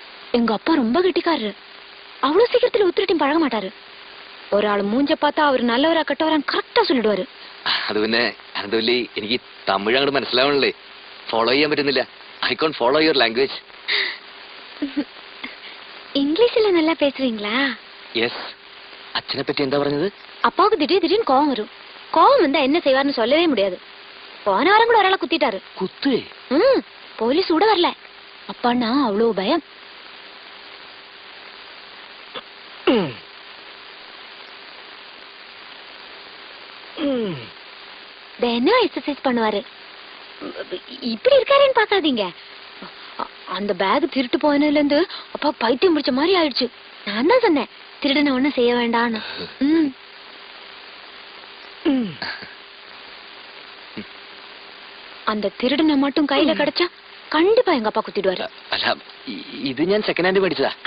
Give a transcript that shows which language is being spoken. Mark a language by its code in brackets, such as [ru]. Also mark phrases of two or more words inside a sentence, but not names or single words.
[ta] எங்க அப்பா ரொம்ப கெட்டிக்காரரு. அவ்வளவு சீக்கிரத்துல ஒத்துக்கிட்டையும் பழக மாட்டாரு. ஒரு ஆள் மூஞ்ச பார்த்தா அவர் நல்லவரா கெட்டவரான்னு கரெக்டா சொல்லிடுவாரு. [ml] അത് പിന്നെ അനന്തവല്ലി എനിക്ക് തമിഴ് അങ്ങോട്ട് മനസ്സിലാവണല്ലേ, ഫോളോ ചെയ്യാൻ പറ്റുന്നില്ല. [en] I can't follow your language. [ta] இங்கிலீஷ்ல நல்லா பேசுவீங்களா? [ml] യെസ്. അച്ഛനെ പറ്റി എന്താ പറഞ്ഞത്? [ta] அப்பாவுக்கு திடீர்னு கோவம் வரும். கோவம் வந்தா என்ன செய்வார்னு சொல்லவே முடியாது. போன வாரம் கூட ஒராளை குத்திட்டாரு. [ml] കുത്തേ? [ta] போலீஸ் கூட வரல. அப்பான்னா அவ்வளவு பயம். என்ன எக்ஸசைஸ் பண்ணுவாரு. இப்படி இருக்காருன்னு பாக்காதீங்க. அந்த பேக் திருட்டு போனதுல இருந்து அப்பா பைத்தியம் பிடிச்ச மாதிரி ஆயிடுச்சு. நான் தான் சொன்னேன் திருடனை ஒண்ணும் செய்ய வேண்டான்னு. அந்த திருடனை மட்டும் கையில கிடைச்சா கண்டிப்பா எங்க அப்பா குத்திடுவாரு. [ml] അല്ല, ഇത് ഞാൻ [en] second hand [ml] മേടിച്ചതാ.